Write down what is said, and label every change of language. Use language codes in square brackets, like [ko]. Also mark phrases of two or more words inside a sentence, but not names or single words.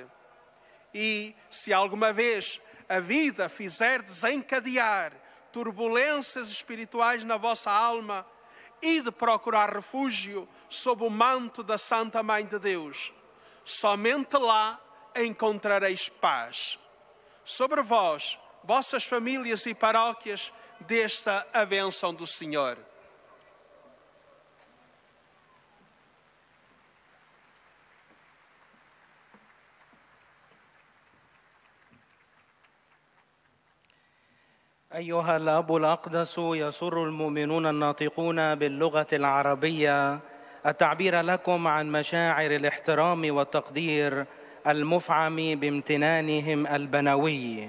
[pt] E, se alguma vez a vida fizer desencadear turbulências espirituais na vossa alma, e de procurar refúgio sob o manto da Santa Mãe de Deus. Somente lá encontrareis paz. Sobre vós, vossas famílias e paróquias, desça a bênção do Senhor. [ar] أيها الأب الأقدس، يسر المؤمنون الناطقون باللغة العربية التعبير لكم عن مشاعر الاحترام والتقدير المفعم بامتنانهم البنوي.